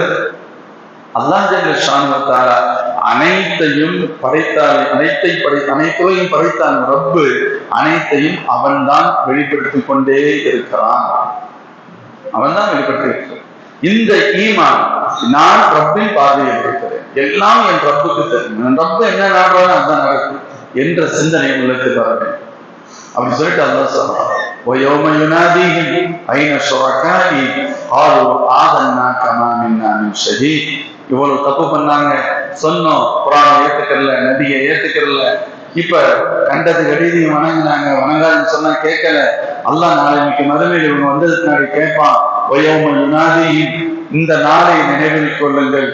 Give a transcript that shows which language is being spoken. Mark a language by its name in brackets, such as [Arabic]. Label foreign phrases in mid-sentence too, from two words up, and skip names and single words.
[Arabic] الله جل شأنه وتعالى [Tamil] அனைத்தையும் படைத்தான், அனைத்தையும் படைத்தான் ரப்பு, அனைத்தையும் அவன் தான் வெளிப்படுத்திக் கொண்டே இருக்கிறான். அவன் தான் வெளிப்படுத்தி இருக்கிறான். இந்த ஈமான், நான் ரப்பின் பார்வையில் இருக்கிறேன், எல்லாம் என் ரப்புக்கு தெரியும், என் ரப்பு என்ன நாடுறான்னு அதுதான் நடக்கும் என்ற சிந்தனை உள்ளது வர வேண்டும். அப்படி சொல்லிட்டு அல்லாஹ் சொல்றான், [Arabic] وَيَوْمَ يُنَادِيهِمْ أَيْنَ شُرَكَائِي قَالُوا آذَنَّاكَ مَا مِنَّا مِنْ شَهِيدٍ. [Tamil] இவ்வளவு தப்பு பண்ணாங்க, சொன்னோம், குர்ஆனை ஏத்துக்கறல, நபியை ஏத்துக்கறல, இப்ப கண்டது கடிதி வணங்கினாங்க, வணங்காதுன்னு சொன்னா கேட்கல. அல்லாஹ் நாளைக்கு மறுமையில் இவங்க வந்ததுக்கு முன்னாடி கேட்பான், இந்த நாளை நினைவில் கொள்ளுங்கள்.